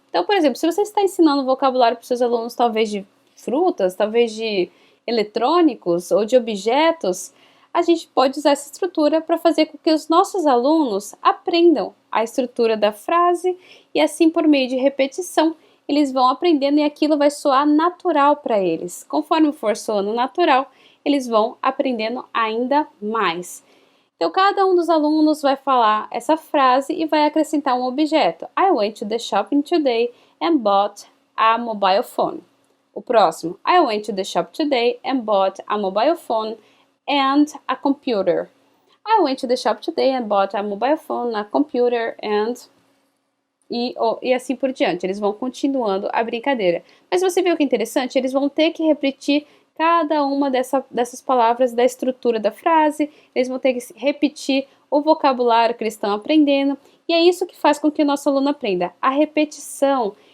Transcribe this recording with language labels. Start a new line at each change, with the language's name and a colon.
Portuguese: Então, por exemplo, se você está ensinando vocabulário para os seus alunos, talvez de frutas, talvez de eletrônicos ou de objetos, a gente pode usar essa estrutura para fazer com que os nossos alunos aprendam a estrutura da frase e assim por meio de repetição eles vão aprendendo e aquilo vai soar natural para eles. Conforme for soando natural, eles vão aprendendo ainda mais. Então, cada um dos alunos vai falar essa frase e vai acrescentar um objeto.
English: I went to the shopping today and bought a mobile phone.
Portuguese: O próximo.
English: I went to the shop today and bought a mobile phone and a computer. I went to the shop today and bought a mobile phone, a computer and...
Portuguese: E assim por diante. Eles vão continuando a brincadeira. Mas você viu que interessante? Eles vão ter que repetir cada uma dessas palavras da estrutura da frase, eles vão ter que repetir o vocabulário que eles estão aprendendo, e é isso que faz com que o nosso aluno aprenda, a repetição.